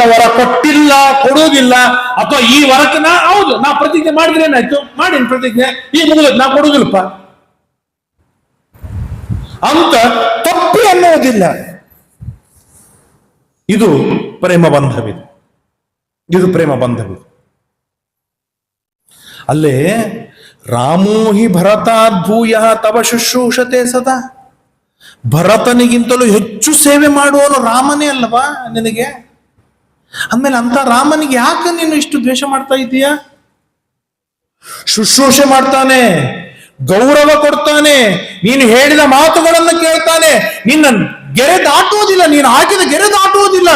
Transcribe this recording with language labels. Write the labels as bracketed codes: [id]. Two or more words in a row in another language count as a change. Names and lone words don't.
[kn] ವರ ಕೊಟ್ಟಿಲ್ಲ, ಕೊಡುವುದಿಲ್ಲ, ಅಥವಾ ಈ ವರಕ್ಕೆ ಹೌದು ನಾ ಪ್ರತಿಜ್ಞೆ ಮಾಡಿದ್ರೆ ಏನಾಯ್ತು, ಮಾಡಿನ ಪ್ರತಿಜ್ಞೆ ಈ ಮುಗಿದ ನಾ ಕೊಡುವುದಿಲ್ಲಪ್ಪ ಅಂತ ತಪ್ಪಿ ಅನ್ನುವುದಿಲ್ಲ. ಇದು ಪ್ರೇಮ ಬಂಧವಿದೆ, ಇದು ಪ್ರೇಮ ಬಂಧವಿದೆ. [sa] ಅಲ್ಲೇ ರಾಮೋ ಹಿ ಭರತಾದ್ಭೂಯ ತವ ಶುಶ್ರೂಷತೆ ಸದಾ. [kn] ಭರತನಿಗಿಂತಲೂ ಹೆಚ್ಚು ಸೇವೆ ಮಾಡುವವನು ರಾಮನೇ ಅಲ್ಲವಾ ನಿನಗೆ? ಅಂದ್ಮೇಲೆ ಅಂತ ರಾಮನಿಗೆ ಯಾಕೆ ನೀನು ಇಷ್ಟು ದ್ವೇಷ ಮಾಡ್ತಾ ಇದೀಯಾ? ಶುಶ್ರೂಷೆ ಮಾಡ್ತಾನೆ, ಗೌರವ ಕೊಡ್ತಾನೆ, ನೀನು ಹೇಳಿದ ಮಾತುಗಳನ್ನು ಕೇಳ್ತಾನೆ, ನಿನ್ನ ಗೆರೆ ದಾಟುವುದಿಲ್ಲ, ನೀನು ಹಾಕಿದ ಗೆರೆ ದಾಟುವುದಿಲ್ಲ.